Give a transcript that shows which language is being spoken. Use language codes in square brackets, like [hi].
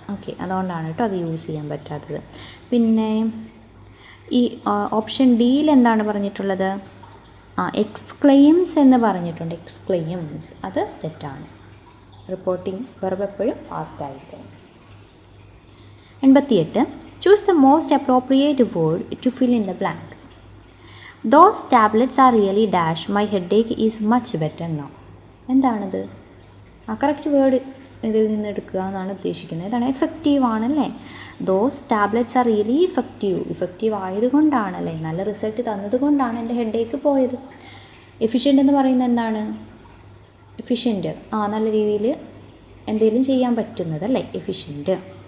[ml] Okay, അതുകൊണ്ടാണ് കേട്ടോ അത് യൂസ് ചെയ്യാൻ പറ്റാത്തത്. പിന്നെ ഈ ഓപ്ഷൻ ഡിയിൽ എന്താണ് പറഞ്ഞിട്ടുള്ളത്? എക്സ്ക്ലെയിംസ് എന്ന് പറഞ്ഞിട്ടുണ്ട്. എക്സ്ക്ലെയിംസ് അത് തെറ്റാണ്. റിപ്പോർട്ടിംഗ് വെർബ് എപ്പോഴും പാസ്റ്റ് ആയിരിക്കും. 88. [en] Choose the most appropriate word to fill in the blank. Those tablets are really dash, my headache is much better now. [ml] എന്താണത്? കറക്റ്റ് വേർഡ് ഇതിൽ നിന്ന് എടുക്കുക എന്നാണ് ഉദ്ദേശിക്കുന്നത്. ഇതാണ് എഫക്റ്റീവ് ആണല്ലേ. [en] those tablets are really effective [ml] ആയതുകൊണ്ടാണല്ലേ, നല്ല റിസൾട്ട് തന്നതുകൊണ്ടാണ് എൻ്റെ ഹെഡേക്ക് പോയത്. എഫിഷ്യൻ്റ് എന്ന് പറയുന്നത് എന്താണ്? എഫിഷ്യൻ്റ് നല്ല രീതിയിൽ എന്തെങ്കിലും ചെയ്യാൻ പറ്റുന്നതല്ലേ എഫിഷ്യൻ്റ്.